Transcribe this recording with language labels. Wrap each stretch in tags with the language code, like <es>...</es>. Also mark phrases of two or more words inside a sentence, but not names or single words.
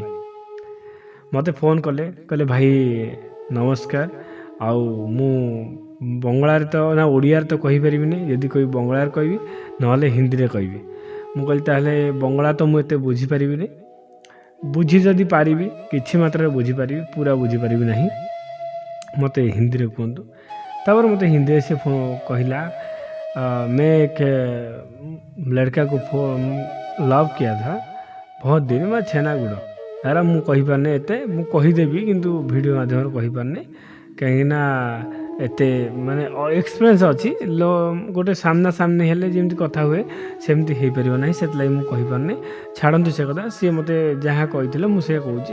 <or>ମୋତେ ଫୋନ୍ କହିଲେ ଭାଇ ନମସ୍କାର, ଆଉ ମୁଁ ବଙ୍ଗଳାରେ ତ ନା ଓଡ଼ିଆରେ ତ କହିପାରିବିନି, ଯଦି କହିବି ବଙ୍ଗଳାରେ କହିବି ନହେଲେ ହିନ୍ଦୀରେ କହିବି। ମୁଁ କହିଲି ତାହେଲେ ବଙ୍ଗଳା ତ ମୁଁ ଏତେ ବୁଝିପାରିବିନି, ବୁଝି ଯଦି ପାରିବି କିଛି ମାତ୍ରାରେ ବୁଝିପାରିବି, ପୁରା ବୁଝିପାରିବି ନାହିଁ, ମୋତେ ହିନ୍ଦୀରେ କୁହନ୍ତୁ। ତାପରେ ମୋତେ ହିନ୍ଦୀରେ ସେ କହିଲା</or> <hi>मैं एक लड़का को लव किया था बहुत दिन में</hi> <or>छेनाଗୁଡ଼। ତାରା ମୁଁ କହିପାରୁନି ଏତେ, ମୁଁ କହିଦେବି କିନ୍ତୁ ଭିଡ଼ିଓ ମାଧ୍ୟମରେ କହିପାରୁନି, କାହିଁକିନା ଏତେ ମାନେ ଏକ୍ସପିରିଏନ୍ସ ଅଛି। ଗୋଟେ ସାମ୍ନା ସାମ୍ନି ହେଲେ ଯେମିତି କଥା ହୁଏ ସେମିତି ହେଇପାରିବ ନାହିଁ, ସେଥିଲାଗି ମୁଁ କହିପାରୁନି। ଛାଡ଼ନ୍ତୁ ସେ କଥା। ସିଏ ମୋତେ ଯାହା କହିଥିଲେ ମୁଁ ସେଇଆ କହୁଛି।</or>